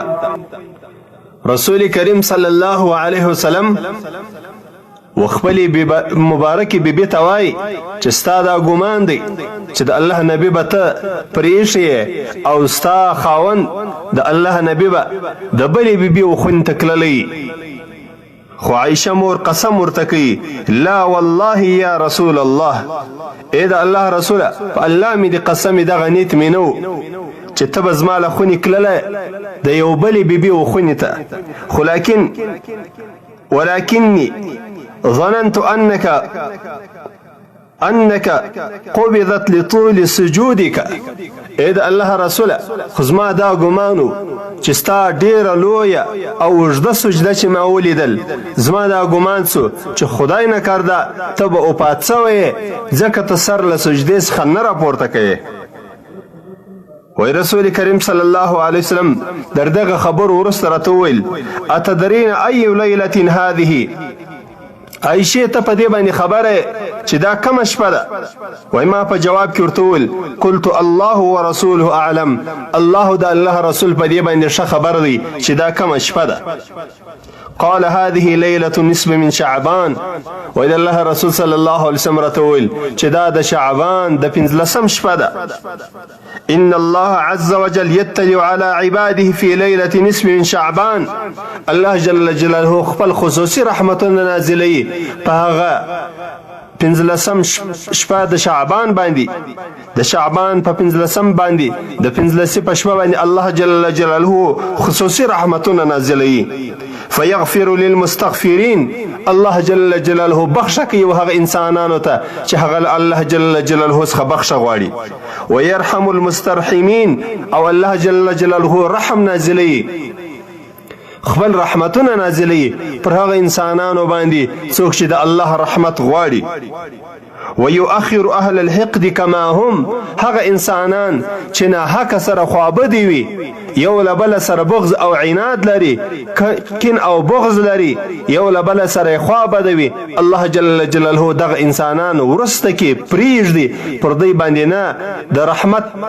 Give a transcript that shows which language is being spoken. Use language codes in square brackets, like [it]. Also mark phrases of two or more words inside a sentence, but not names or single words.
[ps] رسول کریم [ar] صلی الله علیه وسلم [ps] وخپلې مبارکې بیبي ته وایي چې ستا دا ګمان دی چې د الله نبي به ته پرېښې او ستا خاوند د الله نبي به د بلې بیبي وخونې ته تللی. خو عائشہ مور قسم ورته کوي [ar] لا والله یا رسول الله. [ps] ای د الله رسوله په الله مې د قسم دغه نیت مې نه و چې ته به زما له خونې تللی د یو بلې بیبي و خونې ته. خو [ar] ولكني ظننت انك قبضت لطول سجودك. [ps] اې د الله رسوله خو زما دا ګمان و چې ستا ډیره لویه او اوږده سجده چې ما ولیدل زما دا ګمان سو چې خدای نه کرده ته به وفات سوی ځکه ته سر له سجدې څخه نه راپورته کوې. [ar] وی رسول کریم صلی الله علیه وسلم در دغه خبر وروسته راته وویل اتدرین ای لیلة هذه. [ps] عائشې ته په دې باندې خبره چې دا کومه شپه ده؟ وایي ما په جواب کې ورته وویل [ar] قلت الله ورسوله اعلم، [ps] الله د الله رسول په دې باندې ښه خبر دی چې دا کومه شپه ده. [ar] قال هذه ليلة النصف من شعبان، وإذا الله رسول صلى الله عليه وسلم [ps] رتول چې دا د شعبان د 15 شپه ده. [ar] إن الله عز وجل يطلع على عباده في ليلة نصف من شعبان، [ps] الله [ar] جل جلاله [ps] خپل خصوصي رحمتونه نازلوي په هغه 15 شپه د شعبان باندې، د شعبان په 15 باندې د 15 په شپه باندې الله [ar] جل جلاله [ps] خصوصي رحمتونه نازلوي. [ar] فيغفر للمستغفرين، [ps] الله [ar] جل جلاله [ps] بخښه کوي هغه انسانانو ته چې هغه الله [ar] جل جلاله [ps] څخه بخښه غواړي. [ar] ويرحم المسترحمين، [ps] او الله [ar] جل جلاله [ps] رحم نازلوي، خپل رحمتونه نازلوي پر هغه انسانانو باندې څوک چې د الله رحمت غواړي. [ar] ويؤخر اهل الحقد كما هم، [ps] هغه انسانان چې ناحقه سره خوابدي وي، یو له بل سره بغض او عناد لري، کین او بغض لري، یو له بل سره خوابدي وي، الله [ar] جل جلاله [ps] دغه انسانان ورسته کې پریږدي پر دوی باندې نه د رحمت